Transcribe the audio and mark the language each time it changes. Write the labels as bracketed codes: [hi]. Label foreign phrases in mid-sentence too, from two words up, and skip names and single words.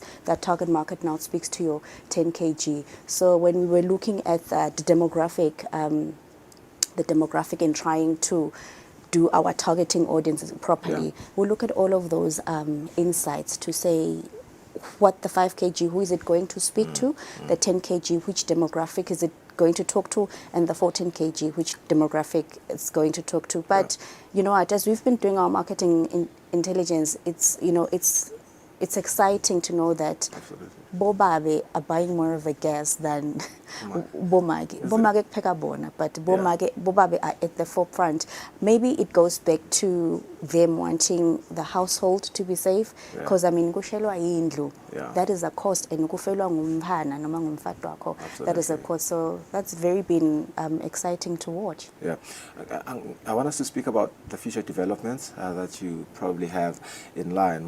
[en] That target market now speaks to your 10 kg. So when we were looking at the demographic and trying to do our targeting audiences properly, we look at all of those insights to say what the 5 kg, who is it going to speak to, the 10 kg, which demographic is it going to talk to, and the 14 kg, which demographic it's going to talk to. But you know what, as we've been doing our marketing intelligence, it's it's exciting to know that Bobabe are buying more of the gas than Bomage. Bomage pekabona, but Bobabe are at the forefront. Maybe it goes back to them wanting the household to be safe, because I mean, that is a cost, and that is a cost. So that's very been exciting to watch. Yeah, I want us to speak about the future developments that you probably have in line.